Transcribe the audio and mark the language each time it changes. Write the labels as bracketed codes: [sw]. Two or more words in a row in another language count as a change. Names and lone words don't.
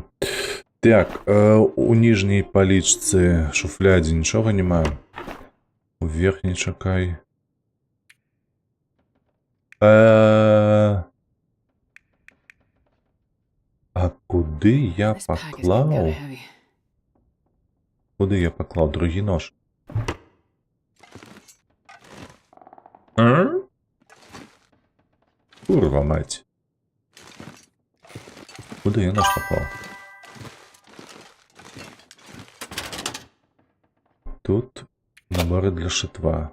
[be] Так, у ніжняй палічцы шуфлядзе нічога няма. У верхняй чакай. А куды я [en] This pack is getting kinda [be] паклаў? [en] heavy. [be] Куды я паклаў другі нож? Курва мать. Куды я нож паклаў? Тут наборы для шытва.